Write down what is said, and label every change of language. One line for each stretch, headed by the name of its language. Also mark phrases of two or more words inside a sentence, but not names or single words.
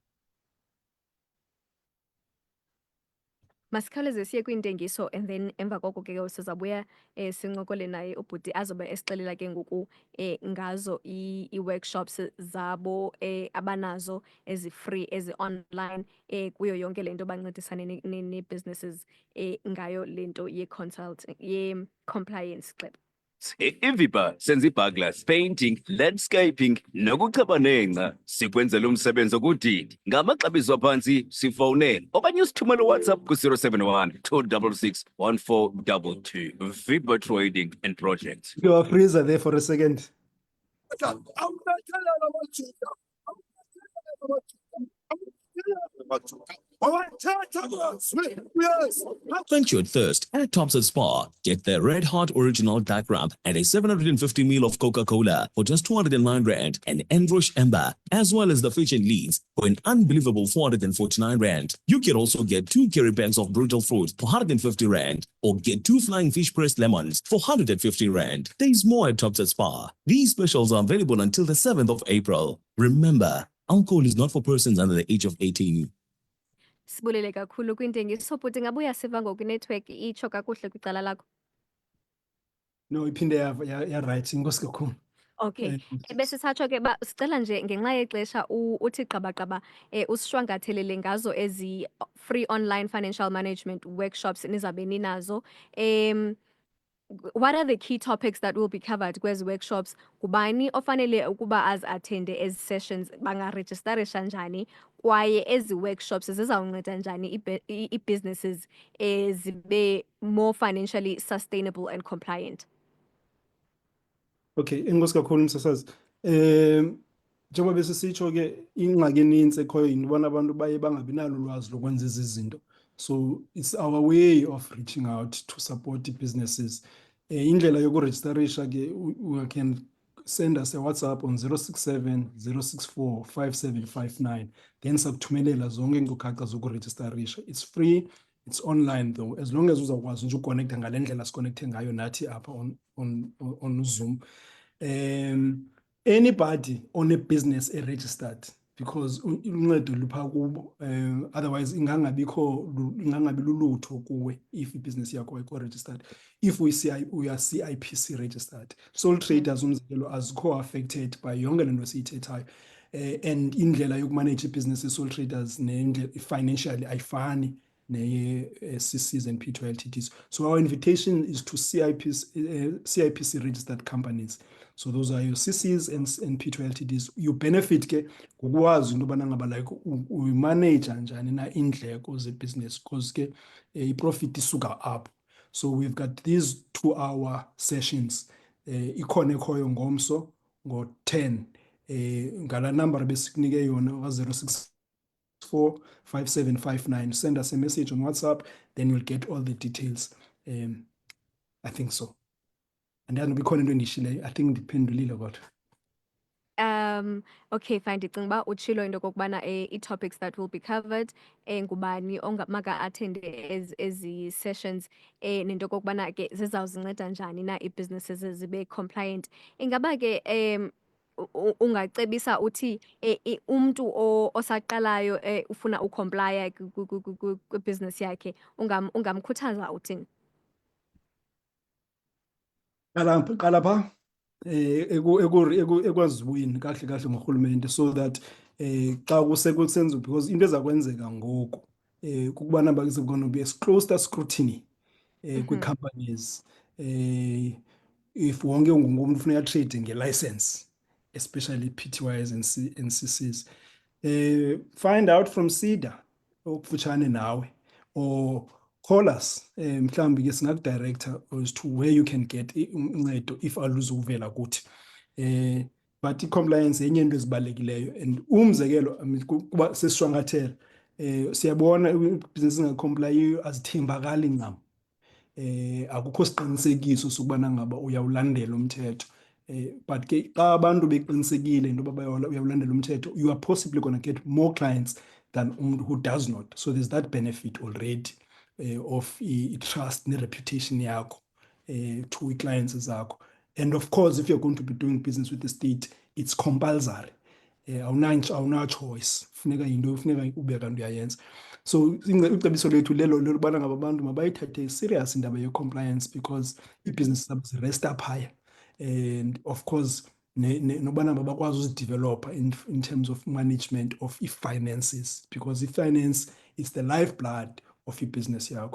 Xhosa: Masikhawuleze siye kwintengiso
English: and then
Xhosa: emva koko ke sizabuya sincokole naye ubhuti azobe esixelela ke ngoku ngazo i-workshops zabo abanazo ezi-free ezi-online kuyo yonke le nto bancedisane nee-businesses ngayo le nto ye-compliance xeba. Ivipa senza i-burglars, painting, landscaping nokucheba nengca. Sikwenzela umsebenzi okudidi. Ngamaxabiso aphansi sifowune okanye usithumele WhatsApp ku-071 266 1422. Vipa Trading and Projects.
English: You are freezer there for a second. Quench your thirst at Thompson Spa. Get their Red Hot Original Dark Rum and a 750 ml of Coca-Cola for just 209 Rand and Enrush Ember, as well as the fish and leads for an unbelievable 449 Rand. You can also get 2 carry bags of brutal fruit for 150 Rand or get 2 flying fish pressed lemons for 150 Rand. There's more at Thompson Spa. These specials are available until the 7th of April. Remember, alcohol is not for persons under the age of 18.
Xhosa: Sibulele kakhulu kwintengiso bhuti, ngabuya siva ngoku network itsho kakuhle kwicala lakho. No, iphinde ya-right, inkosi kakhulu. Okay, bese satsho ke sicela nje ngenxa yexesha uthi qabaqaba usishwankathelele ngazo ezi
English: free online financial management workshops
Xhosa: nizabe ninazo.
English: What are the key topics that will be covered kwezi workshops?
Xhosa: Kubani ofanele ukuba attende ezi sessions, bangarejistarisha njani, kwaye ezi workshops zizawunceda njani i-businesses zibe
English: more financially sustainable and compliant?
Xhosa: Okay, inkosi kakhulu msasazi. Njengoba besisitsho ke ingxaki eninzi ekhoyo yintobana abantu baye bangabi nalo ulwazi lokwenza ezi zinto.
English: So it's our way of reaching out to support the businesses.
Xhosa: Indlela yokurejistarisha ke
English: you can send us a WhatsApp on 067 064 5759.
Xhosa: Then sakuthumelela zonke iinkcukacha zokurejistarisha.
English: It's free, it's online though, as long as
Xhosa: uzawukwazi nje uconnecta ngale ndlela siconnecte ngayo nathi apha
English: on Zoom. Anybody on a business registered, because
Xhosa: uncedo lupha kubo, otherwise ingangabi lulutho kuwe if ibusiness yakho ayikho registered.
English: If we are CIPC registered, sole traders
Xhosa: umzekelo azikho
English: affected by
Xhosa: yonke le nto siyithethayo.
English: And
Xhosa: indlela yokumanage
English: business sole traders nendlela financially ayifani CCs and P2 LTDs. So our invitation is to CIPC registered companies. So those are your CCs and P2 LTDs. You benefit
Xhosa: ke ngokwazi into yobana ngaba like uyimanage njani na indleko ze-business because ke i-profit isuka up.
English: So we've got these 2-hour sessions.
Xhosa: Ikhona ekhoyo ngomso ngo-10 ngala number besikunike yona ka-064 5759.
English: Send us a message on WhatsApp, then you'll get all the details. I think so. And then we into endishile, I think
Xhosa: ndiphendulile kodwa. Okay, fine. Ndicinga uba utshilo into kokubana i-topics
English: that will be covered
Xhosa: ngubani maka attend ezi sessions nento kokubana ke zizawuzinceda njani na i-businesses zibe compliant. Ingaba ke ungacebisa uthi umntu osaqalayo ufuna ucomplya kwi-business yakhe ungamkhuthaza uthini? Qala pha ekwazibuyini kahle kahle ngurhulumente
English: so that
Xhosa: xa kusenziwa because into ezakwenzeka ngoku kukubana
English: there's going to be a closer scrutiny
Xhosa: kwi-companies if wonke umuntu ufuna uyatrade nge-license,
English: especially PTYs and CCs. Find out from SEDA
Xhosa: okufutshane nawe
English: or call us
Xhosa: mhlawumbi ke singakudirector
English: as to where you can get uncedo if
Xhosa: aluzuvela kuthi. But i-compliance yenye into ezibalulekileyo and umzekelo kuba sesishwankathela siyabona ibhizinesi engacomplyiyo azithembakali ncam. Akukho siqinisekiso sokubana ngaba uyawulandela umthetho. But ke xa abantu beqinisekile into yoba uyawulandela umthetho,
English: you are possibly going to get more clients than umuntu who does not. So there's that benefit already of trust and reputation yakho to clients zakho. And of course, if you're going to be doing business with the state, it's compulsory.
Xhosa: Awuna choice. Funeka into funeka ube kanti uyayenza. So icebiso lethu lelo lokubana ngaba abantu mabayithathe serious indaba ye-compliance because i-business zabo zirest
English: up higher. And of course,
Xhosa: nobana bakwazi uzidevelopa
English: in terms of management of finances because finance is the lifeblood of your business yakho.